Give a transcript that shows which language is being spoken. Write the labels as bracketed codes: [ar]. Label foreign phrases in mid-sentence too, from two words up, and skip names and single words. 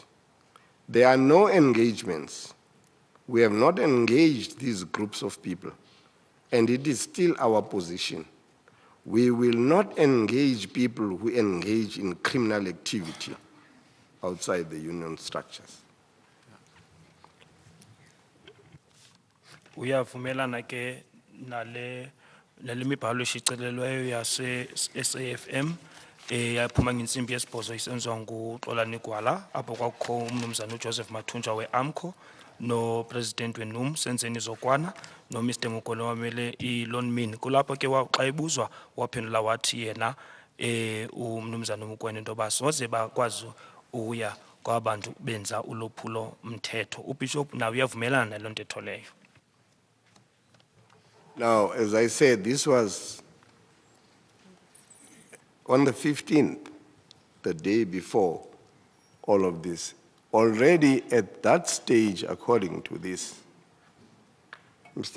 [en] There are no engagements. We have not engaged these groups of people. And it is still our position. We will not engage people who engage in criminal activity outside the union structures. [xh] Uyavumelana ke nale mibhalo eshicilelweyo yase SAFM yaphuma ngentsimbi yesibhozo isenziwa nguXolani Gwala apho kwakukho umnumzana uJoseph Mathunjwa we-AMCO no-president wenum Senzeni Zokwana no-Mr. Mokolo wamele i-Lonmin. Kulapho ke xa ebuzwa waphendula wathi yena umnumzana uMokoena into yoba soze bakwazi uya kwabantu benza ulwaphulo mthetho. UBishop nawe uyavumelana naloo ntetho leyo. [en] Now, as I said, this was on the 15th, the day before all of this. Already at that stage, according to this, Mr.